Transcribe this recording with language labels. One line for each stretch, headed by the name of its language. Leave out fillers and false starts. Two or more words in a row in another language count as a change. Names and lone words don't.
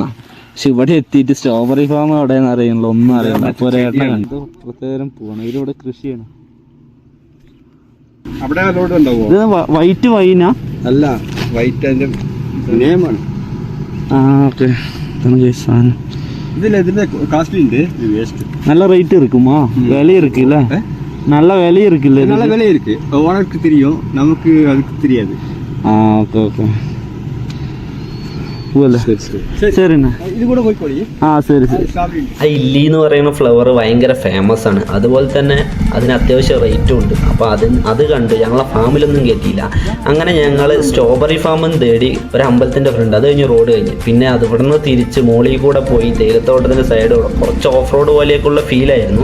Malayalam: പക്ഷെ ഇവിടെ എത്തിയിട്ട് സ്ട്രോബെറി ഫാം എവിടെയെന്ന് അറിയണല്ലോ, ഒന്നും അറിയണ്ട. അപ്പോൾ ഒരേട്ടൻ കണ്ടു പ്രത്യേകം പോകണം. ഇതിലൂടെ കൃഷിയാണ്. ഇത്
English: white wine
Malayalam: അല്ല, വൈറ്റ് അതിന്റെ നെയിമാണ്. ഓക്കെ. സാധനം
Tamil: இதுல காஸ்ட்லி உண்டு, இது வேஸ்ட். நல்ல ரேட் இருக்குமா? விலை இருக்குல்ல? நல்ல விலை இருக்குல்ல? நல்ல விலை இருக்கு, ஓனருக்கு தெரியும், நமக்கு அதுக்கு தெரியாது.
Malayalam: ഓക്കെ ഓക്കെ പോവല്ലേ? ശരി എന്നാ ഇത് കൂടെ പോയിക്കോളി. ശരി ശരി. ആ ഇല്ലി എന്ന് പറയുന്ന ഫ്ലവർ ഭയങ്കര ഫേമസ് ആണ്, അതുപോലെ തന്നെ അതിന് അത്യാവശ്യം റേറ്റും ഉണ്ട്. അപ്പോൾ അത് കണ്ട് ഞങ്ങളെ ഫാമിലൊന്നും കയറ്റിയില്ല. അങ്ങനെ ഞങ്ങൾ സ്ട്രോബെറി ഫാമും തേടി ഒരു അമ്പലത്തിൻ്റെ ഫ്രണ്ട്, അത് കഴിഞ്ഞ് റോഡ് കഴിഞ്ഞ് പിന്നെ അത് ഇവിടെ നിന്ന് തിരിച്ച് മോളിൽ കൂടെ പോയി തേയിലത്തോട്ടത്തിൻ്റെ സൈഡോടെ കുറച്ച്
English: off road
Malayalam: പോലെയൊക്കെയുള്ള ഫീലായിരുന്നു.